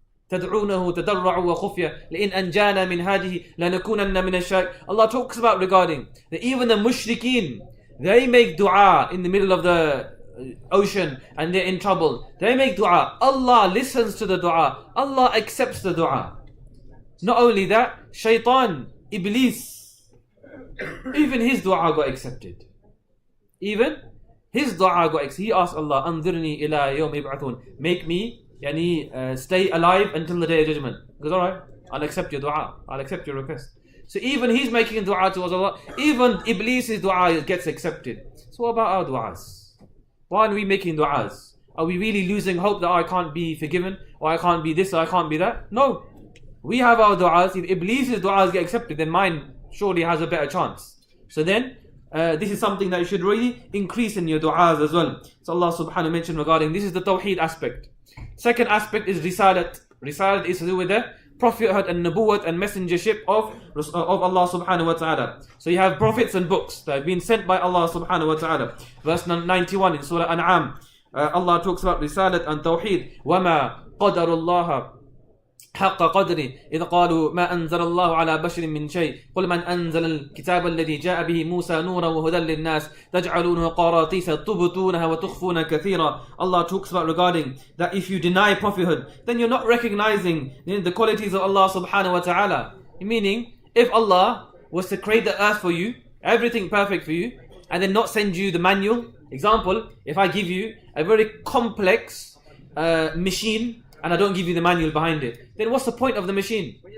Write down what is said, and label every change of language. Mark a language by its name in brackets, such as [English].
[Arabic] تدعونه تضرعوا وخفيا لئن أنجانا من هذه لنكونن من الشاكرين. [English] Allah talks about regarding that even the mushrikeen, they make dua in the middle of the ocean and they're in trouble. They make dua. Allah listens to the dua. Allah accepts the dua. Not only that, shaitan, Iblis, even his dua got accepted. Even his dua got accepted. He asked Allah, [Arabic] أنظرني إلى يوم يبعثون. [English] Make me stay alive until the day of judgment. He goes, alright, I'll accept your dua. I'll accept your request. So even he's making a dua towards Allah. Even Iblis' dua gets accepted. So what about our duas? Why aren't we making duas? Are we really losing hope that I can't be forgiven? Or I can't be this or I can't be that? No. We have our du'as. If Iblis' du'as get accepted, then mine surely has a better chance. So then, this is something that you should really increase in your du'as as well. So Allah subhanahu mentioned regarding, this is the tawheed aspect. Second aspect is risalat. Risalat is to do with the prophethood and nubuwwat and messengership of Allah subhanahu wa ta'ala. So you have prophets and books that have been sent by Allah subhanahu wa ta'ala. Verse 91 in Surah An'am. Allah talks about risalat and tawheed. [Arabic] وَمَا قَدَرُ اللَّهَ حق قدره إذ قالوا ما أنزل الله على بشر من شيء قل من أنزل الكتاب الذي جاء به موسى نورا وهدى للناس تجعلونه قراطيس تبطونها وتخفون كثيرا. [English] Allah talks about regarding that if you deny prophethood, then you're not recognizing the qualities of Allah subhanahu wa ta'ala. Meaning, if Allah was to create the earth for you, everything perfect for you, and then not send you the manual. Example, if I give you a very complex machine and I don't give you the manual behind it, then what's the point of the machine?